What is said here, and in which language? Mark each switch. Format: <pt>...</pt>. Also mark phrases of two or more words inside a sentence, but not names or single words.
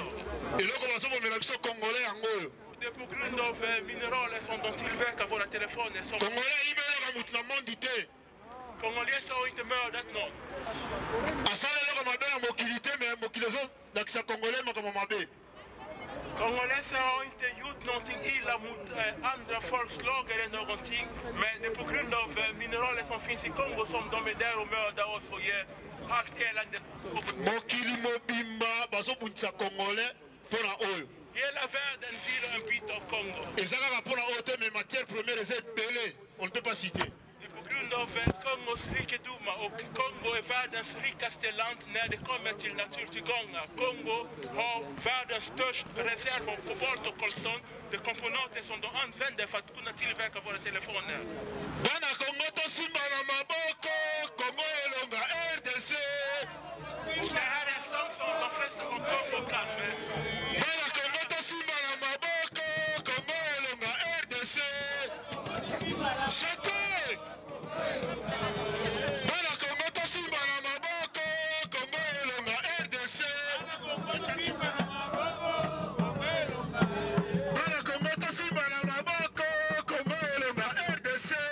<ln>eloko bazomomela biso congolais yango.</ln> <sv>Det är på grund av mineraler som de tillverkar våra telefoner. Som</sv> <ln>Congolais ibelaka mutu na mondi te.</ln> <sv>Congolais har inte mördat någon.</sv> <ln>Asala eloko mabe na mokili te mais mokili ezolakisa congolais makambo mabe.</ln> <sv>Congolais har inte gjort någonting illa mot andra folkslag eller någonting. Men det är på grund av mineraler som finns i Kongo som de är där och mördar oss och ger allt elände.</sv> <ln>Mokili mobimba bazobundisa congolais mpona oyo.</ln> <sv>Hela världen vill en bit av Kongo.</sv> <ln>Eza kaka mpona oyo te</ln> <fr>mais matière première</fr> <ln>eza ebele</ln> <fr>on ne peut pas citer.</fr> <sv>Det är på grund av Kongos rikedomar och Kongo är världens rikaste land när det kommer till naturtillgångar. Kongo har världens största reserv av kobolt och kolton, de komponenter som de använder för att kunna tillverka våra telefoner.</sv> <ln>Bana Kongo tosimba na maboko, Kongo elonga RDC.</ln> <sv>Det här är en sång som de flesta från Kongo kan.</sv> <ln>Bana Kongo tosimba na maboko, Kongo elonga RDC. Chate! Bana Kongo tosimba na maboko, Kongo elonga RDC. Bana Kongo tosimba na maboko, Kongo elonga RDC.</ln>